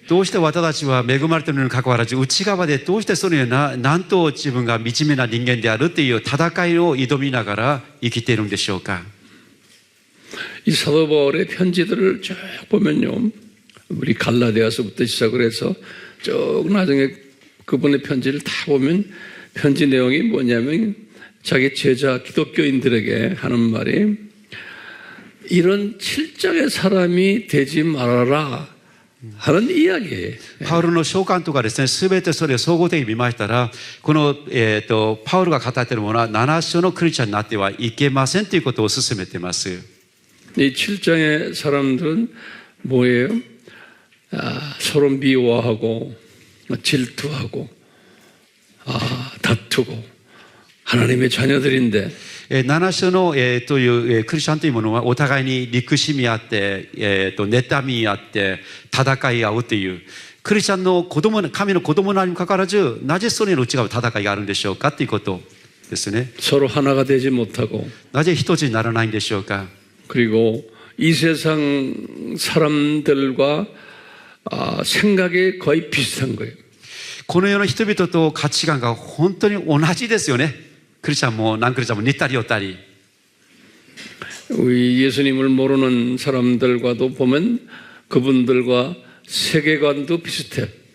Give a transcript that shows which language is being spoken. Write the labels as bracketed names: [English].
[Japanese] どうして私たちは恵まれているのにかかわらず内側でどうしてそのようななんと自分が惨めな人間であるという戦いを挑みながら生きているんでしょうか。 [Korean] 이 사도 바울의 편지들을 쭉 보면요, 우리 갈라디아서부터 시작을 해서 쭉 나중에 그분의 편지를 다 보면 편지 내용이 뭐냐면 자기 제자 기독교인들에게 하는 말이 이런 칠장의 사람이 되지 말아라 하는 이야기예요. [Japanese] パウロの書簡とかですね、すべてそれを総合的に見ましたら、この、パウロが語っているものは7章のクリスチャンになってはいけませんということを勧めています。 [Korean] 이 7장의 사람들은 뭐예요? 서로 미워하고 질투하고 다투고 하나님의 자녀들인데 [Japanese] 7章の、という、クリスチャンというものはお互いに憎しみあって、妬みあって戦い合うというクリスチャンの子供、神の子供なにもかかわらずなぜそれの内側に戦いがあるんでしょうかということですね。 [Korean] 서로 하나가 되지 못하고 [Japanese] なぜ一つにならないんでしょうか。 [Korean] 그리고 이 세상 사람들과 생각이 거의 비슷한 거예요. [Japanese] この世の人々と価値観が本当に同じですよね。クリスチャンもナンクリスチャンも似たり寄ったり。 [Korean] 우리 예수님을 모르는 사람들과도 보면 그분들과 세계관도 비슷해요.